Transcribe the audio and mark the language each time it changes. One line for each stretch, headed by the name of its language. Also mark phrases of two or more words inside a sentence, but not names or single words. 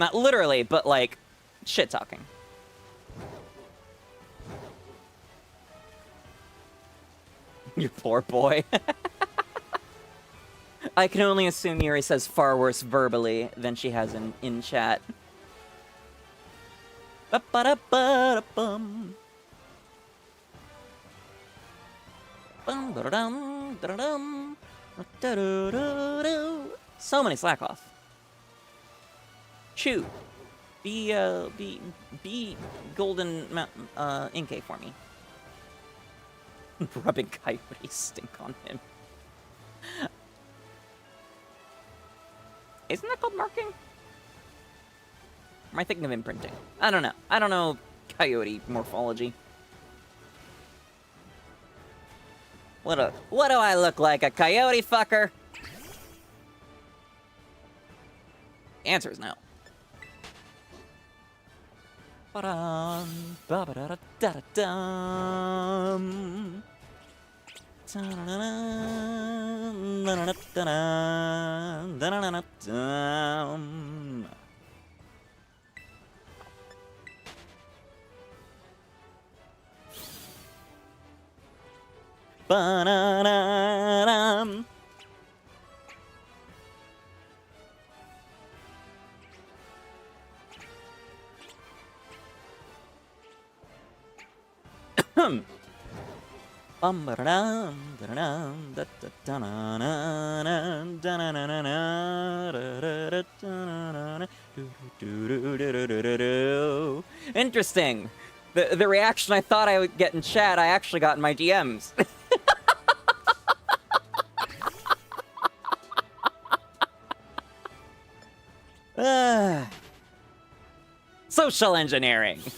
English: Not literally, but like, Shit talking. You poor boy. I can only assume Yuri says far worse verbally than she has in chat. Ba-ba-da-ba-da-bum. Bum-ba-da-dum, da-da-dum, da-da-da-da. So many slack off. Chew. Be golden ink for me. Rubbing coyote stink on him. Isn't that called marking? Am I thinking of imprinting? I don't know. I don't know coyote morphology. What do I look like, a coyote fucker? The answer is no. Ba-dum, ba-ba-da-da-da-dum. Da-da-da-dum, da-da-da-da-dum, da-da-da-da-dum. Ba-da-da-dum. Bum ba da dum da da da da da. Interesting. The reaction I thought I would get in chat, I actually got in my DMs. Social engineering.